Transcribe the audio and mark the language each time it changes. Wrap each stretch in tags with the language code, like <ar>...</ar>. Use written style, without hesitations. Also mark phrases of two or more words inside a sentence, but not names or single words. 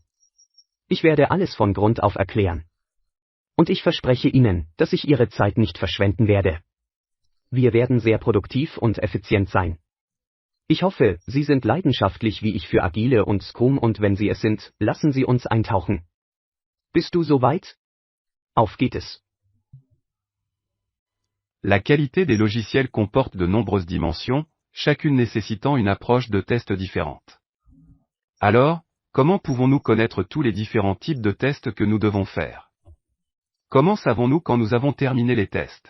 <de>Ich werde alles von Grund auf erklären. Und ich verspreche Ihnen, dass ich Ihre Zeit nicht verschwenden werde. Wir werden sehr produktiv und effizient sein. Ich hoffe, Sie sind leidenschaftlich wie ich für Agile und Scrum und wenn Sie es sind, lassen Sie uns eintauchen. Bist du soweit? Auf geht es.</de> <fr>La qualité des logiciels comporte de nombreuses dimensions, chacune nécessitant une approche de test différente. Alors, comment pouvons-nous connaître tous les différents types de tests que nous devons faire? Comment savons-nous quand nous avons terminé les tests?</fr>